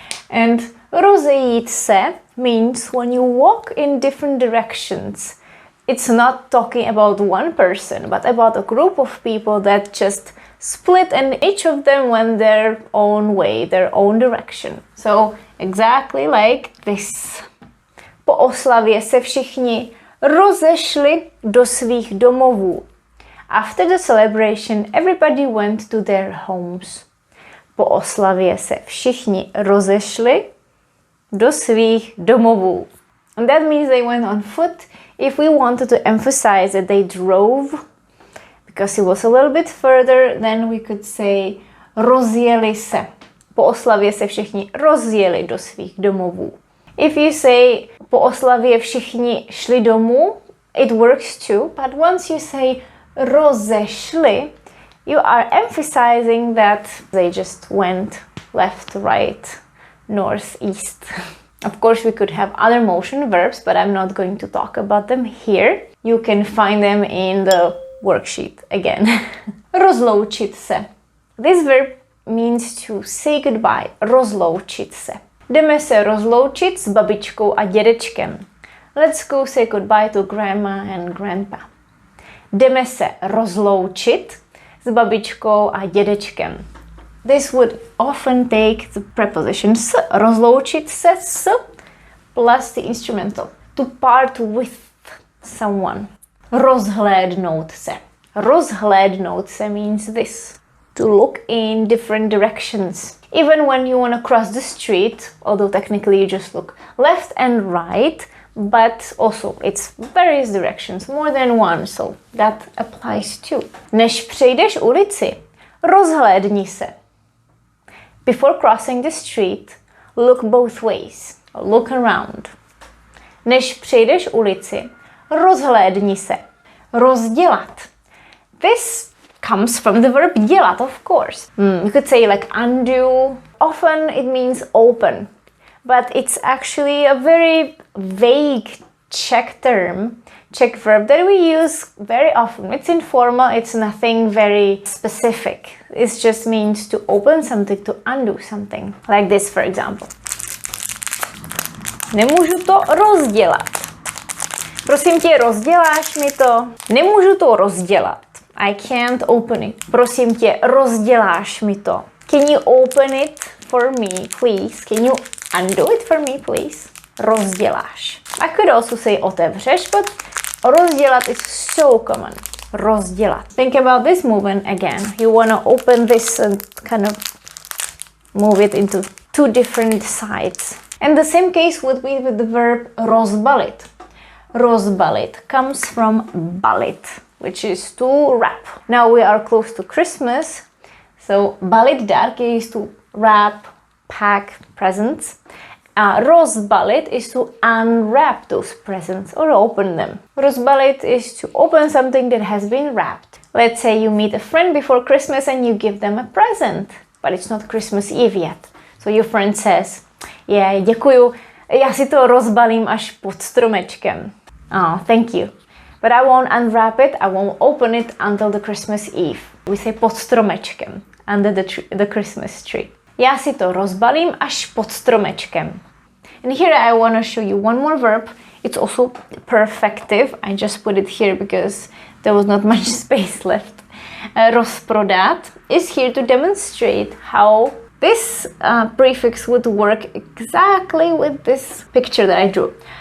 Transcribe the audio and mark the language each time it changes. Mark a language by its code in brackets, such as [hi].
[en] And rozejít se means when you walk in different directions. It's not talking about one person, but about a group of people that just split and each of them went their own way, their own direction. So exactly like this. [cs] Po oslavě se všichni rozešli do svých domovů. [en] After the celebration, everybody went to their homes. [cs] Po oslavě se všichni rozešli do svých domovů. [en] And that means they went on foot. If we wanted to emphasize that they drove, because it was a little bit further, then we could say rozjeli se. [cs] Po oslavě se všichni rozjeli do svých domovů. [en] If you say [cs] po oslavě všichni šli domů, [en] it works too, but once you say rozešli, you are emphasizing that they just went left, right, north, east. Of course, we could have other motion verbs, but I'm not going to talk about them here. You can find them in the worksheet again. Rozloučit se. This verb means to say goodbye. [cs] Rozloučit se. Jdeme se rozloučit s babičkou a dědečkem. [en] Let's go say goodbye to grandma and grandpa. [cs] Jdeme se rozloučit s babičkou a dědečkem. [en] This would often take the preposition s, rozloučit se s, plus the instrumental, to part with someone. Rozhlédnout se. Rozhlédnout se means this, to look in different directions. Even when you want to cross the street, although technically you just look left and right, but also it's various directions, more than one, so that applies too. [cs] Než přejdeš ulici, rozhlédni se. [en] Before crossing the street, look both ways. Look around. [cs] Než přejdeš ulici, rozhlédni se. [en] Rozdělat. This comes from the verb dělat, of course. You could say like undo. Often it means open, but it's actually a very vague Czech term, Czech verb that we use very often. It's informal, it's nothing very specific. It just means to open something, to undo something. Like this, for example. [cs] Nemůžu to rozdělat. Prosím tě, rozděláš mi to? Nemůžu to rozdělat. [en] I can't open it. [cs] Prosím tě, rozděláš mi to? [en] Can you open it for me, please? Can you undo it for me, please? Rozděláš. I could also say otevřeš, but rozdělat is so common. Rozdělat. Think about this movement again. You want to open this and kind of move it into two different sides. And the same case would be with the verb rozbalit. Rozbalit comes from balit, which is to wrap. Now we are close to Christmas, so balit dárky is to wrap, pack presents. Rozbalit is to unwrap those presents or open them. Rozbalit is to open something that has been wrapped. Let's say you meet a friend before Christmas and you give them a present, but it's not Christmas Eve yet. So your friend says, yeah, [cs] děkuju, já si to rozbalím až pod stromečkem. [en] Oh, thank you. But I won't unwrap it, I won't open it until the Christmas Eve. We say pod stromečkem, under the Christmas tree. [cs] Já si to rozbalím až pod stromečkem. [en] And here I want to show you one more verb. It's also perfective. I just put it here because there was not much space left. Rozprodat is here to demonstrate how this prefix would work exactly with this picture that I drew.